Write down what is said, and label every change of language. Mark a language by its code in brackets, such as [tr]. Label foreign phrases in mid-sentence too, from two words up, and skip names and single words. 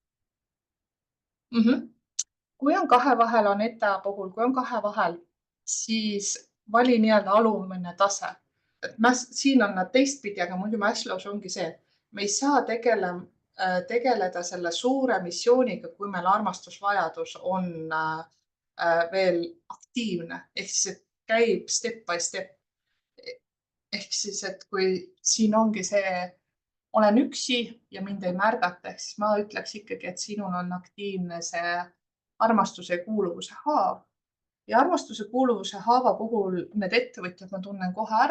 [et] Kui on 2 vahel, on ETA puhul, kui on 2 vahel, siis vali nii-öelda alumine tase. Et siin on nad teistpidi, aga muidu Maslow's ongi see, et me ei saa tegeleda selle suure missiooniga, kui meil armastusvajadus on veel aktiivne, ehk siis, et käib [en] step by step. [et] Ehk siis, et kui siin ongi see, olen üksi ja mind ei märgata, ehk siis ma ütleks ikkagi, et sinul on aktiivne see armastuse ja kuuluvuse haav. Ja armastuse kuuluvuse haava puhul need ettevõtjad ma tunnen kohe ära.